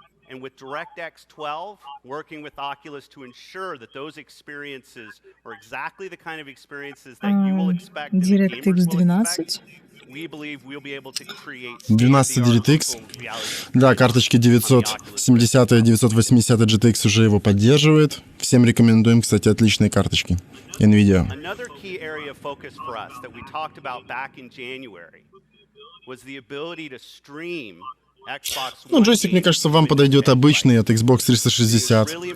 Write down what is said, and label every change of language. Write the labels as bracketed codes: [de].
[en] And with DirectX 12, working with Oculus to ensure that those experiences are exactly the kind of experiences that you will expect in the gamers will expect, we believe we'll be able to create [ru] 12 DirectX. Да, карточки 970 и 980 GTX уже его поддерживают. Всем рекомендуем, кстати, отличные карточки. NVIDIA. [en] Another key area of focus for us that we talked about back in January was the ability to stream. [ru] Ну, джойстик, мне кажется, вам подойдет обычный от Xbox 360.